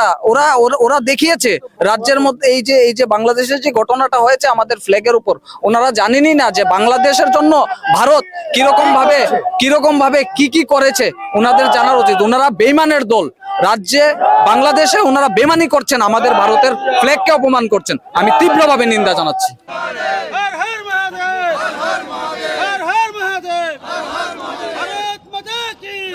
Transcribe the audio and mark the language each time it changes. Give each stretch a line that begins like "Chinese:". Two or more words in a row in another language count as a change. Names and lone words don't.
Bangla: ওরা দেখিয়েছে রাজ্যের মধ্যে এই যে বাংলাদেশের যে ঘটনাটা হয়েছে আমাদের ফ্ল্যাগের উপর, ওনারা জানেনই না যে বাংলাদেশের জন্য ভারত কিরকম ভাবে কি করেছে। ওনাদের জানার উচিত। ওনারা বেইমানের দল। রাজ্যে বাংলাদেশে ওনারা বেমানি করছেন, আমাদের ভারতের ফ্ল্যাগকে অপমান করছেন। আমি তীব্রভাবে নিন্দা জানাচ্ছি।
Hindi: हर हर महादेव, हर हर महादेव, हर हर महादेव, भारत माता की